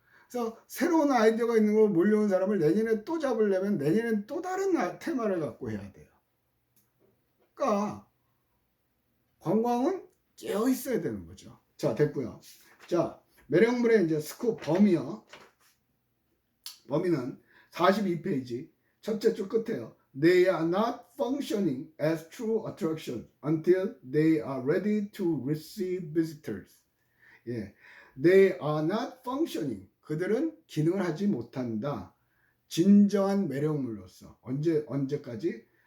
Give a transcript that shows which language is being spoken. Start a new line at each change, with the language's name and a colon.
Korean: 그래서 새로운 아이디어가 있는 곳으로 몰려온 사람을 내년에 또 잡으려면 내년엔 또 다른 테마를 갖고 해야 돼요. 그러니까 관광은 깨어 있어야 되는 거죠. 자, 됐고요. 자, 매력물의 이제 스코프 범위는 42페이지 첫째 줄 끝에요.
English: They are not functioning as true attraction until they are ready to receive visitors. 예, They are not functioning.
Korean: 그들은 기능을 하지 못한다. 진정한 매력물로서 언제까지?